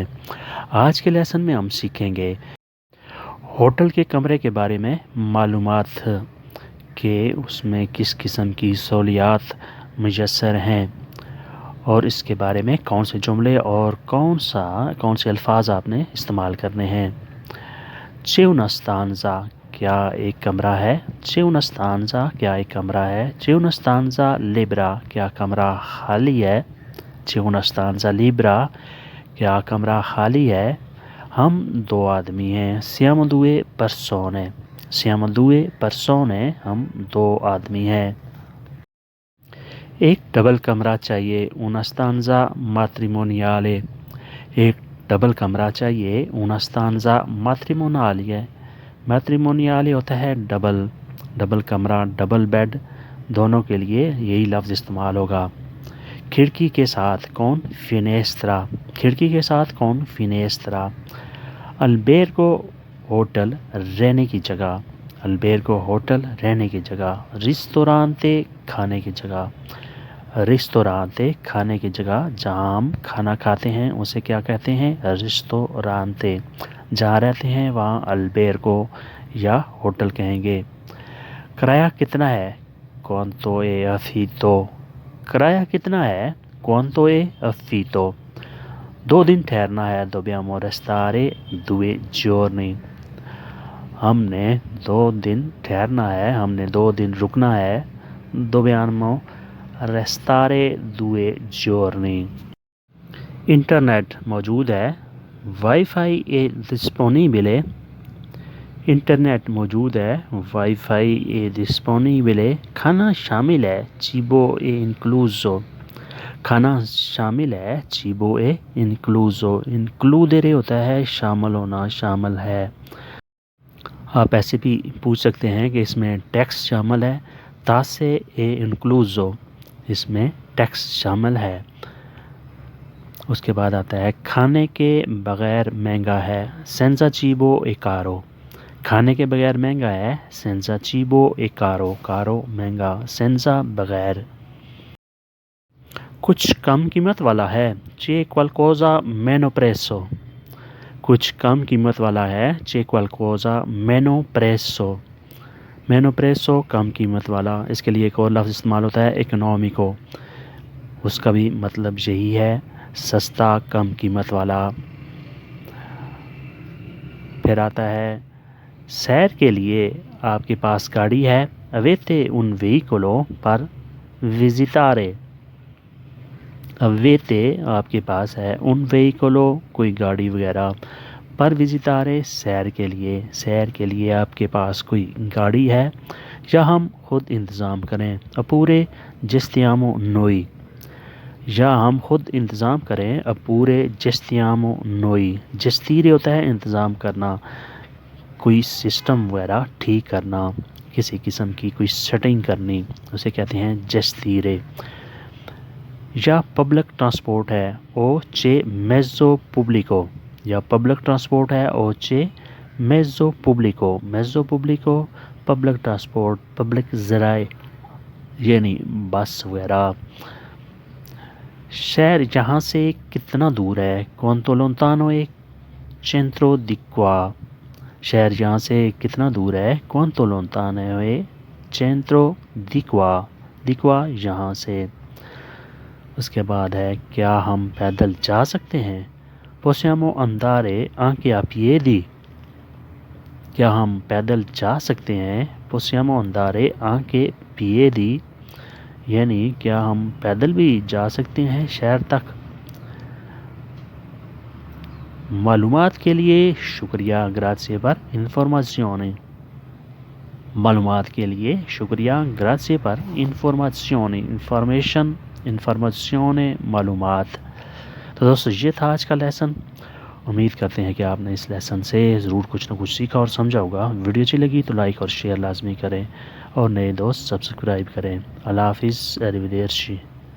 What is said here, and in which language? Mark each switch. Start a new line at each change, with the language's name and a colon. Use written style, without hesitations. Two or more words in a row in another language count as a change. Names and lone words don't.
Urdu: آج کے لیسن میں ہم سیکھیں گے ہوٹل کے کمرے کے بارے میں معلومات کہ اس میں کس قسم کی سہولیات میسر ہیں اور اس کے بارے میں کون سے جملے اور کون سے الفاظ آپ نے استعمال کرنے ہیں۔
Italian: c'è una stanza
Urdu: کیا ایک کمرہ ہے؟
Italian: c'è una stanza
Urdu: کیا ایک کمرہ ہے؟
Italian: c'è una stanza libera
Urdu: کیا کمرہ خالی ہے؟
Italian: c'è una stanza libera
Urdu: کیا کمرہ خالی ہے؟ ہم دو آدمی ہیں۔
Italian: siamo due persone siamo due persone
Urdu: ہم دو آدمی ہیں۔ ایک ڈبل کمرہ چاہیے۔
Italian: una stanza matrimoniale
Urdu: ایک ڈبل کمرہ چاہیے۔
Italian: una stanza matrimoniale
Urdu: میٹریمونیال ہوتا ہے ڈبل کمرہ، ڈبل بیڈ، دونوں کے لیے یہی لفظ استعمال ہوگا۔ کھڑکی کے ساتھ کون؟ فینیسترا کھڑکی کے ساتھ کون؟ فینیسترا۔ البیرگو ہوٹل رہنے کی جگہ، البیرگو ہوٹل رہنے کی جگہ۔ ریستورانتے کھانے کی جگہ، ریستورانتے کھانے کی جگہ۔ جہاں ہم کھانا کھاتے ہیں اسے کیا کہتے ہیں؟ ریستورانتے۔ جہاں رہتے ہیں وہاں البیرگو یا ہوٹل کہیں گے۔ کرایہ کتنا ہے؟
Italian: quanto è affitto
Urdu: کرایہ کتنا ہے؟
Italian: quanto è affitto۔
Urdu: 2 دن ٹھہرنا ہے۔
Italian: dobbiamo restare 2 giorni
Urdu: ہم نے 2 دن ٹھہرنا ہے، ہم نے 2 دن رکنا ہے۔
Italian: dobbiamo restare 2 giorni۔
Urdu: انٹرنیٹ موجود ہے۔ وائی فائی
Italian: è disponibile
Urdu: انٹرنیٹ موجود ہے۔ وائی فائی
Italian: è disponibile۔
Urdu: کھانا شامل ہے۔
Italian: cibo è incluso
Urdu: کھانا شامل ہے۔
Italian: cibo è incluso
Urdu: includere ہوتا ہے شامل ہونا، شامل ہے۔ آپ ایسے بھی پوچھ سکتے ہیں کہ اس میں ٹیکس شامل ہے۔
Italian: tasse è incluso
Urdu: اس میں ٹیکس شامل ہے۔ اس کے بعد آتا ہے کھانے کے بغیر مہنگا ہے۔
Italian: senza cibo è caro
Urdu: کھانے کے بغیر مہنگا ہے۔
Italian: senza cibo è caro caro مہنگا، senza بغیر۔
Urdu: کچھ کم قیمت والا ہے۔
Italian: c'è qualcosa meno prezzo
Urdu: کچھ کم قیمت والا ہے۔
Italian: c'è qualcosa meno prezzo meno prezzo
Urdu: کم قیمت والا۔ اس کے لیے ایک اور لفظ استعمال ہوتا ہے economico، اس کا بھی مطلب یہی ہے، سستا، کم قیمت والا۔ پھر آتا ہے سیر کے لیے آپ کے پاس گاڑی ہے۔
Italian: avete un veicolo per visitare avete
Urdu: آپ کے پاس ہے
Italian: un veicolo
Urdu: کوئی گاڑی وغیرہ،
Italian: per visitare
Urdu: سیر کے لیے، سیر کے لیے آپ کے پاس کوئی گاڑی ہے یا ہم خود انتظام کریں۔
Italian: oppure gestiamo noi
Urdu: یا ہم خود انتظام کریں۔
Italian: oppure gestiamo noi
Urdu: gestire ہوتا ہے انتظام کرنا، کوئی سسٹم وغیرہ ٹھیک کرنا، کسی قسم کی کوئی سیٹنگ کرنی، اسے کہتے ہیں gestire۔ یا پبلک ٹرانسپورٹ ہے۔
Italian: o c'è mezzo pubblico
Urdu: یا پبلک ٹرانسپورٹ ہے۔
Italian: o c'è mezzo pubblico mezzo pubblico
Urdu: پبلک ٹرانسپورٹ، پبلک ذرائع یعنی بس وغیرہ۔ شہر یہاں سے کتنا دور ہے؟
Italian: quanto lontano è centro di qua
Urdu: شہر یہاں سے کتنا دور ہے؟
Italian: quanto lontano è centro di qua di qua
Urdu: یہاں سے۔ اس کے بعد ہے کیا ہم پیدل جا سکتے ہیں؟
Italian: possiamo andare anche a piedi
Urdu: کیا ہم پیدل جا سکتے ہیں؟
Italian: possiamo andare anche a piedi
Urdu: یعنی کیا ہم پیدل بھی جا سکتے ہیں شہر تک۔ معلومات کے لیے شکریہ،
Italian: grazie per informazione
Urdu: معلومات کے لیے شکریہ،
Italian: grazie per informazione informazione
Urdu: معلومات۔ تو دوستو یہ تھا آج کا لیسن۔ امید کرتے ہیں کہ آپ نے اس لیسن سے ضرور کچھ نہ کچھ سیکھا اور سمجھا ہوگا۔ ویڈیو اچھی لگی تو لائک اور شیئر لازمی کریں اور نئے دوست سبسکرائب کریں۔ اللہ حافظ،
Italian: arrivederci۔